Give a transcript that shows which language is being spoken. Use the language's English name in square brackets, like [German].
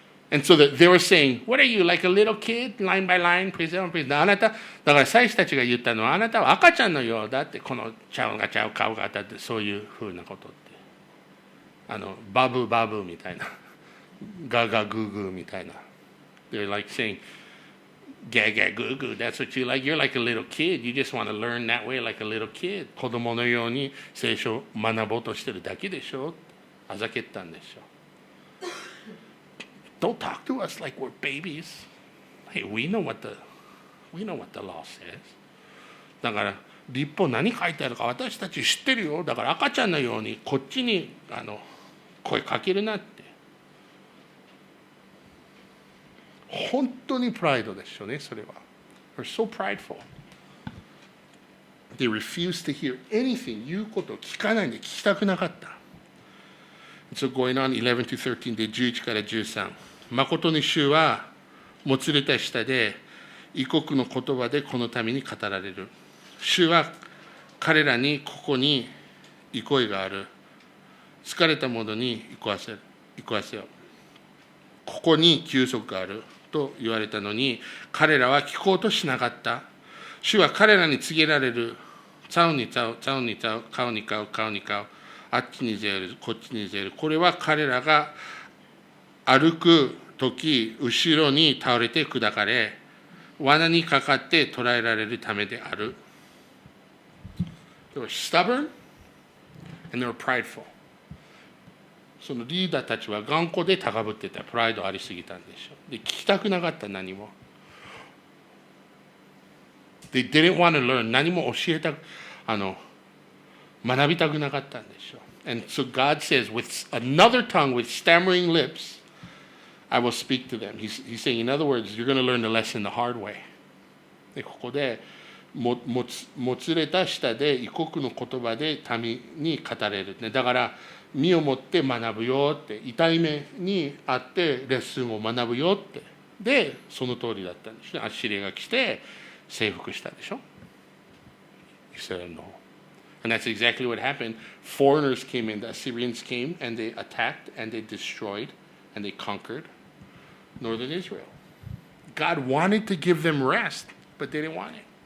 [English] And so that they were saying, what are you, like a little kid, line by line, praise the Lord, praise the Lord. [Japanese] あなた、だから祭司たちが言ったのは、あなたは赤ちゃんのようだって、このちゃうがちゃう顔が当たって、そういうふうなことって。バブバブみたいな。ガガグーグーみたいな。 [English] They're like saying, gah gah goo goo, that's what you like. You're like a little kid. You just want to learn that way like a little kid. [Japanese] 子供のように聖書を学ぼうとしてるだけでしょ。あざけったんでしょ。 [English] Don't talk to us like we're babies. Hey, we know what the law says. [Japanese] だから立法何書いてあるか私たち知ってるよ。だから赤ちゃんのようにこっちに声かけるなって。本当にプライドですよね、それは。 [English] They're so prideful. They refuse to hear anything. [Japanese] 言うことを聞かないんで聞きたくなかった。 [English] So going on 11 to 13で11から13。 [Japanese] 誠に主はもつれた舌で異国の言葉でこのために語られる。主は彼らにここに憩いがある。疲れた者に憩わせよ。ここに休息があると言われたのに彼らは聞こうとしなかった。主は彼らに告げられる。ちゃうにちゃう、ちゃうにちゃう、顔に顔、顔に顔。あっちにぜる、こっちにぜる。これは彼らが歩くとき、後ろに倒れて砕かれ、罠にかかって捕らえられるためである。 [English] They were stubborn and they were prideful. [Japanese] そのリーダーたちは頑固で高ぶってた。プライドありすぎたんでしょう。で、聞きたくなかった何も。 [English] They didn't want to learn. [Japanese] 何も教えた、学びたくなかったんでしょう。 [English] And so God says, with another tongue, with stammering lips, I will speak to them. He's saying, in other words, you're going to learn the lesson the hard way. [Japanese] でここでもつれた舌で異国の言葉で民に語れる。だから身をもって学ぶよって、痛い目にあってレッスンを学ぶよって。で、その通りだったんですね。アッシリアが来て征服したでしょ。イスラエルの方。 [English] And that's exactly what happened. Foreigners came in, the Assyrians came, and they attacked, and they destroyed, and they conquered northern Israel. God wanted to give them rest, but they didn't want it.